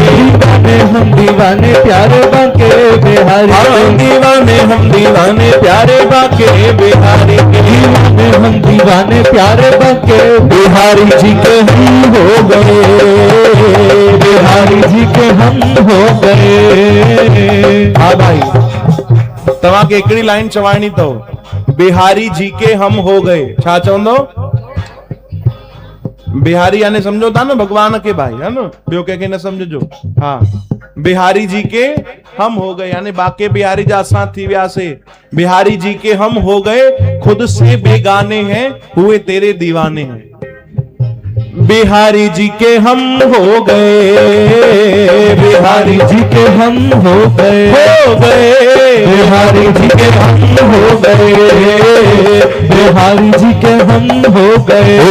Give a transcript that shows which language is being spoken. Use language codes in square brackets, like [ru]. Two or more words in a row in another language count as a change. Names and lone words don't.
[hi] दीवाने हम दीवाने प्यारे बांके बिहारी हाँ के, दीवाने हम दीवाने प्यारे बांके बिहारी के, दीवाने हम दीवाने प्यारे बांके बिहारी जी के हम हो गए, बिहारी जी के हम हो गए। [sd] हाँ भाई तव्हांखे हिकिड़ी लाइन चवाइणी अथव, [hi] बिहारी जी के हम हो गए। [sd] छा चवंदो? बिहारी यानी समझो था न भगवान के भाई, [hi] है न, [sd] ॿियो कंहिंखे न समझो। हाँ [hi] बिहारी जी के हम हो गए [sd] यानी बाके बिहारी जा असां थी वियासीं। [hi] बिहारी जी के हम हो गए, खुद से बेगाने हैं हुए तेरे दीवाने हैं। बिहारी जी के हम हो गए, बिहारी जी के हम हो गए, बिहारी जी के हम हो गए, बिहारी जी के हम हो गए,